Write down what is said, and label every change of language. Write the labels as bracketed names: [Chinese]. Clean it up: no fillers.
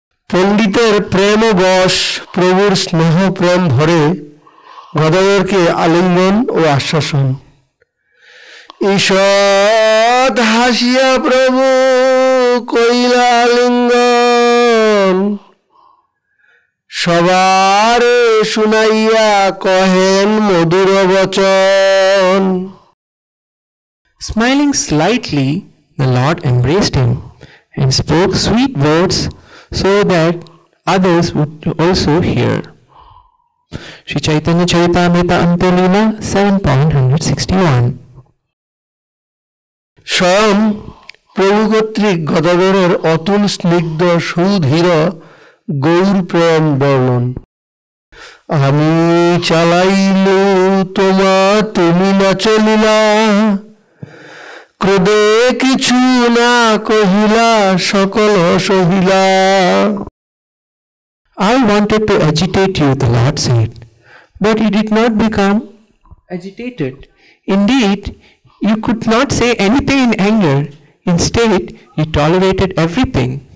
[Bangla] পণ্ডিতের প্রেমবশ প্রভুর স্নেহ প্রেম ভরে গদাধরকে আলিঙ্গন ও আশ্বাসন ঈষৎ হাসিয়া প্রভু কইলা আলিঙ্গন সবার শুনাইয়া কহেন মধুর বচন [English] Smiling slightly, the Lord embraced him and spoke sweet words so that others would also hear. Śrī Caitanya Charitamrita Antelila 7.161. [Bangla] স্বয়ং প্রভু কর্তৃক গদাধরের অতুল স্নিগ্ধ সুধীর গৌর প্রেম বর্ণন আমি চালাইলু তোমা তুমি না চলিলা ক্রোধে কিছু না কহিলা সকল সহিলা [English] I wanted to agitate you, the Lord said, but you did not become agitated. Indeed, you could not say anything in anger. Instead, you tolerated everything.